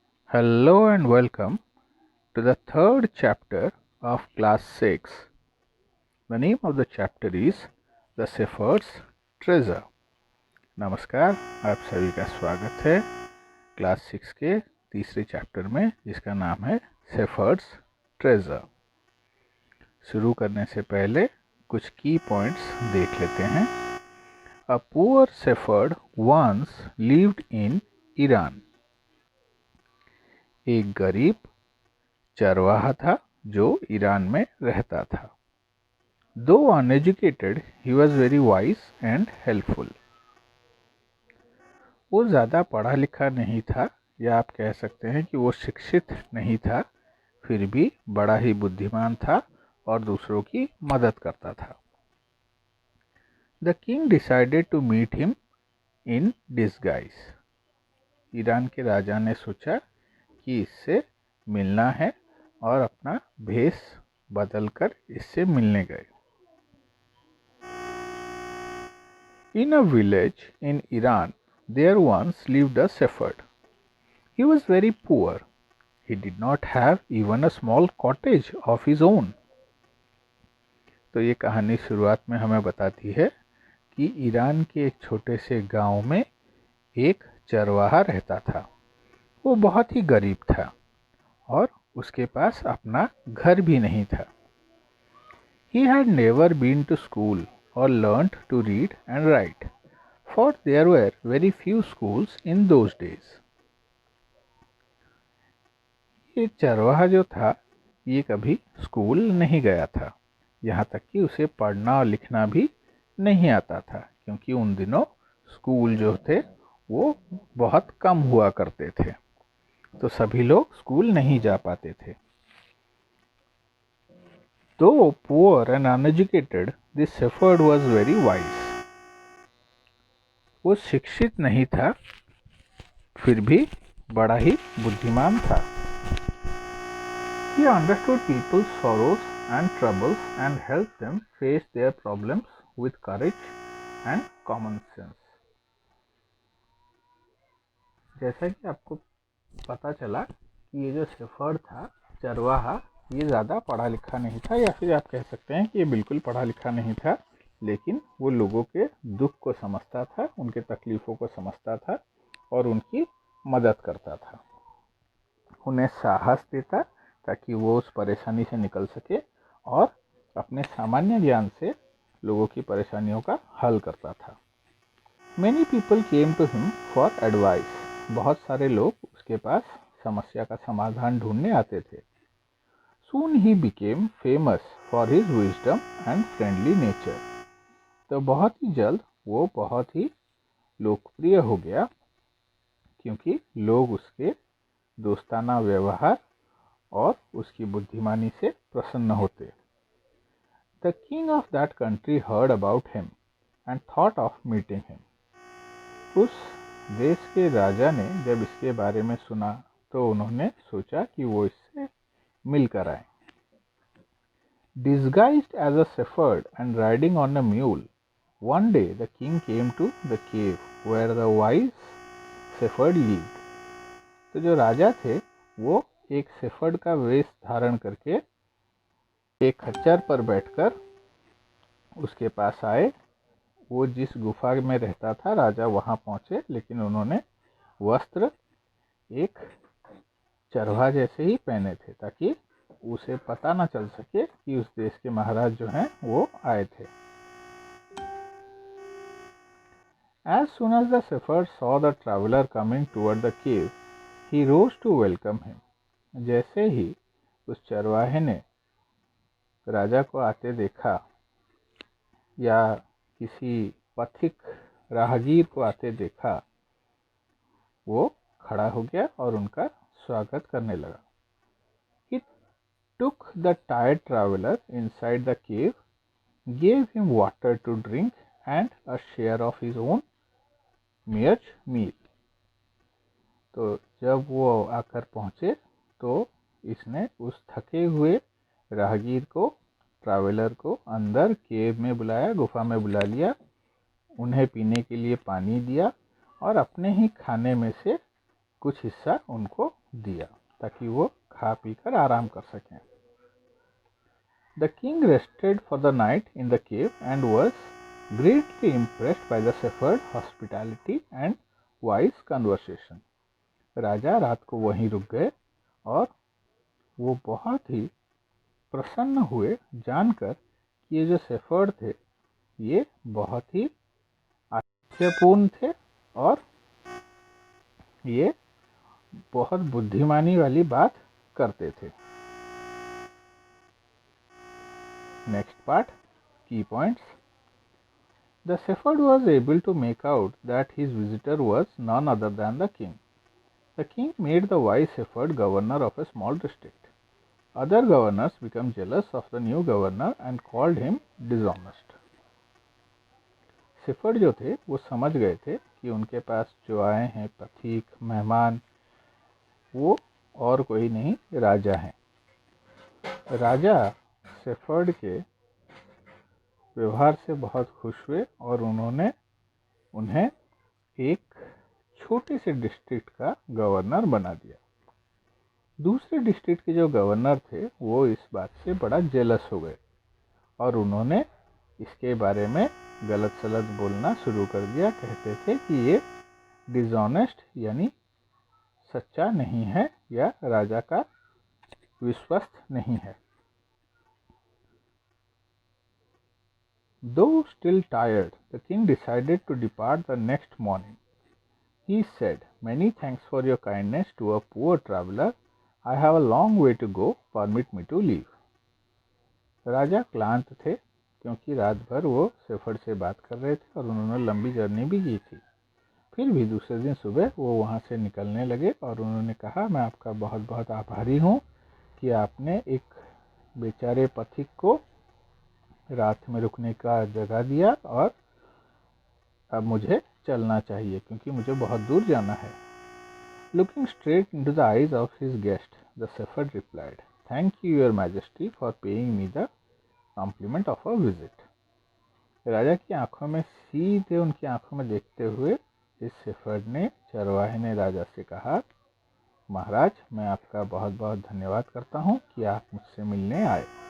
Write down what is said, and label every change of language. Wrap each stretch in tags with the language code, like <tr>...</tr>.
<en>Hello and welcome to the third chapter of class 6. The name of the chapter is The Shepherd's Treasure.</en> <hi>नमस्कार, आप सभी का स्वागत है क्लास 6 के तीसरे चैप्टर में जिसका नाम है शेफर्ड्स ट्रेजर। शुरू करने से पहले कुछ की पॉइंट्स देख लेते हैं।</hi> <en>A poor shepherd once lived in Iran.</en> <hi>एक गरीब चरवाहा था जो ईरान में रहता था।</hi> <en>Though uneducated he was very wise and helpful.</en> <hi>वो ज़्यादा पढ़ा लिखा नहीं था, या आप कह सकते हैं कि वो शिक्षित नहीं था, फिर भी बड़ा ही बुद्धिमान था और दूसरों की मदद करता था।</hi> <en>The king decided to meet him in disguise.</en> <hi>Iran के राजा ने सोचा कि इससे मिलना है और अपना भेष बदलकर इससे मिलने गए।</hi> <en>In a village in Iran, there once lived a shepherd. He was very poor. He did not have even a small cottage of his own.</en> <hi>तो ये कहानी शुरुआत में हमें बताती है कि ईरान के एक छोटे से गांव में एक चरवाहा रहता था। वो बहुत ही गरीब था और उसके पास अपना घर भी नहीं था।</hi> <en>He had never been to school or learnt to read and write, for there were very few schools in those days.</en> <hi>ये चरवाहा जो था ये कभी स्कूल नहीं गया था, यहाँ तक कि उसे पढ़ना और लिखना भी नहीं आता था, क्योंकि उन दिनों स्कूल जो थे वो बहुत कम हुआ करते थे, तो सभी लोग स्कूल नहीं जा पाते थे।</hi> <en>Though poor and uneducated, this shepherd was very wise.</en> <hi>वो शिक्षित नहीं था, फिर भी बड़ा ही बुद्धिमान था।</hi> <en>He understood people's sorrows and troubles and helped them face their problems with courage and common sense.</en> <hi>जैसा कि आपको पता चला कि ये जो शेफर्ड था, चरवाहा, ये ज़्यादा पढ़ा लिखा नहीं था, या फिर आप कह सकते हैं कि ये बिल्कुल पढ़ा लिखा नहीं था, लेकिन वो लोगों के दुख को समझता था, उनके तकलीफ़ों को समझता था और उनकी मदद करता था। उन्हें साहस देता ताकि वो उस परेशानी से निकल सके और अपने सामान्य ज्ञान से लोगों की परेशानियों का हल करता था।</hi> <en>Many people came to him for advice.</en> <hi>बहुत सारे लोग उसके पास समस्या का समाधान ढूंढने आते थे।</hi> <en>Soon he became famous for his wisdom and friendly nature.</en> <hi>तो बहुत ही जल्द वो बहुत ही लोकप्रिय हो गया, क्योंकि लोग उसके दोस्ताना व्यवहार और उसकी बुद्धिमानी से प्रसन्न होते।</hi> <en>The king of that country heard about him and thought of meeting him.</en> <hi>उस देश के राजा ने जब इसके बारे में सुना तो उन्होंने सोचा कि वो इससे मिलकर आए।</hi> <en>Disguised as a shepherd and riding on a mule, one day the king came to the cave where the wise shepherd lived.</en> <hi>तो जो राजा थे वो एक शेफर्ड का वेश धारण करके एक खच्चर पर बैठकर उसके पास आए। वो जिस गुफा में रहता था राजा वहां पहुंचे, लेकिन उन्होंने वस्त्र एक चरवाहा जैसे ही पहने थे ताकि उसे पता न चल सके कि उस देश के महाराज जो हैं वो आए थे।</hi> <en>As soon as the shepherd saw the traveler coming toward the cave, he rose to welcome him.</en> <hi>जैसे ही उस चरवाहे ने राजा को आते देखा या किसी पथिक राहगीर को आते देखा, वो खड़ा हो गया और उनका स्वागत करने लगा।</hi> <en>He took the tired traveler inside the cave, gave him water to drink and a share of his own merch meal.</en> <hi>तो जब वो आकर पहुंचे तो इसने उस थके हुए राहगीर को, ट्रैवलर को अंदर केव में बुलाया, गुफा में बुला लिया, उन्हें पीने के लिए पानी दिया और अपने ही खाने में से कुछ हिस्सा उनको दिया ताकि वो खा पी कर आराम कर सकें।</hi> <en>The king rested for the night in the cave and was greatly impressed by the shepherd's hospitality and wise conversation.</en> <hi>राजा रात को वहीं रुक गए और वो बहुत ही प्रसन्न हुए जानकर कि ये जो शेफर्ड थे ये बहुत ही आश्चर्यपूर्ण थे और ये बहुत बुद्धिमानी वाली बात करते थे।</hi> <en>Next part, key points. The shepherd was able to make out that his visitor was none other than the king. The king made the wise shepherd governor of a small district. Other governors became jealous of the new governor and called him dishonest.</en> <hi>Shepherd जो थे वो समझ गए थे कि उनके पास जो आए हैं पथिक मेहमान वो और कोई नहीं राजा हैं। राजा शेफर्ड के व्यवहार से बहुत खुश हुए और उन्होंने उन्हें एक छोटे से डिस्ट्रिक्ट का गवर्नर बना दिया। दूसरे डिस्ट्रिक्ट के जो गवर्नर थे वो इस बात से बड़ा जेलस हो गए और उन्होंने इसके बारे में गलत सलत बोलना शुरू कर दिया। कहते थे कि ये डिसऑनेस्ट यानी सच्चा नहीं है या राजा का विश्वस्त नहीं है।</hi> <en>Though still tired, the king decided to depart the next morning. He said, "Many thanks for your kindness to a poor traveler. I have a long way to go. Permit me to leave."</en> <hi>राजा क्लांत थे क्योंकि रात भर वो shepherd से बात कर रहे थे और उन्होंने लंबी जर्नी भी की थी। फिर भी दूसरे दिन सुबह वो वहाँ से निकलने लगे और उन्होंने कहा, मैं आपका बहुत बहुत आभारी हूँ कि आपने एक बेचारे पथिक को रात में रुकने का जगह दिया और अब मुझे चलना चाहिए क्योंकि मुझे बहुत दूर जाना है।</hi> <en>Looking straight into the eyes of his guest, the shepherd replied, "Thank you, your majesty, for paying me the compliment of a visit."</en> <hi>राजा की आंखों में सीधे उनकी आंखों में देखते हुए इस शेफर्ड ने चरवाहे ने राजा से कहा, महाराज मैं आपका बहुत बहुत धन्यवाद करता हूँ कि आप मुझसे मिलने आए।</hi>